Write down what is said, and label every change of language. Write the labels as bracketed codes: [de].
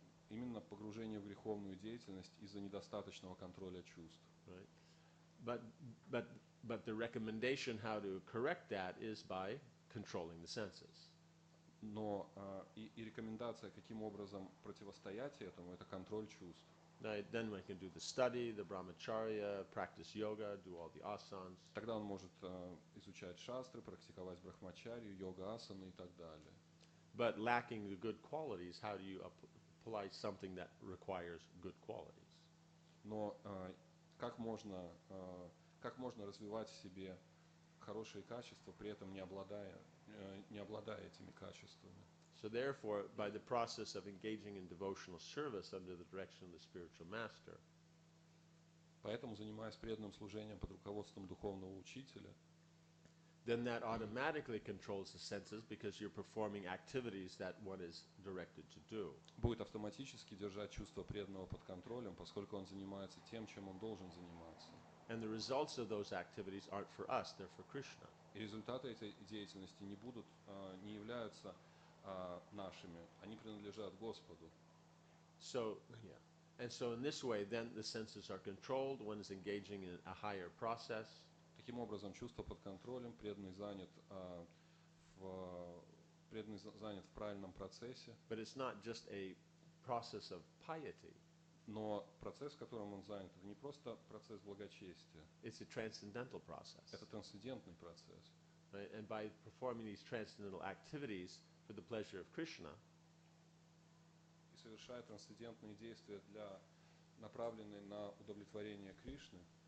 [ru] Именно погружение в греховную деятельность из-за недостаточного контроля чувств. [en] Right. But the recommendation how to correct that is by controlling the senses. [ru] Но и рекомендация, каким образом противостоять этому, это контроль чувств. [en] Right, then one can do the study, the brahmacharya, practice yoga, do all the asanas. [ru] Тогда он может изучать шастры, практиковать брахмачарью, йога-асаны и так далее. [en] But lacking the good qualities, how do you apply something that requires good qualities? [ru] Но как можно развивать в себе хорошие качества, при этом не обладая этими качествами? [en] So therefore, by the process of engaging in devotional service under the direction of the spiritual master, [ru] поэтому, занимаясь преданным служением под руководством духовного учителя, [en] then that automatically controls the senses because you're performing activities that one is directed to do. [ru] Будет автоматически держать чувство преданного под контролем, поскольку он занимается тем, чем он должен заниматься. [en] And the results of those activities aren't for us, they're for Krishna. [ru] И результаты этой деятельности не являются нашими, они принадлежат Господу. [en] So, yeah. And so in this way, then the senses are controlled, one is engaging in a higher process. [ru] Таким образом, чувство под контролем, преданный занят в правильном процессе. [en] But it's not just a process of piety. [ru] Но процесс, в котором он занят, это не просто процесс благочестия. [en] It's a transcendental process. [ru] Это трансцендентный процесс. [en] Right? And by performing these transcendental activities for the pleasure of Krishna, [ru] и совершая трансцендентные действия, направленные на удовлетворение Кришны,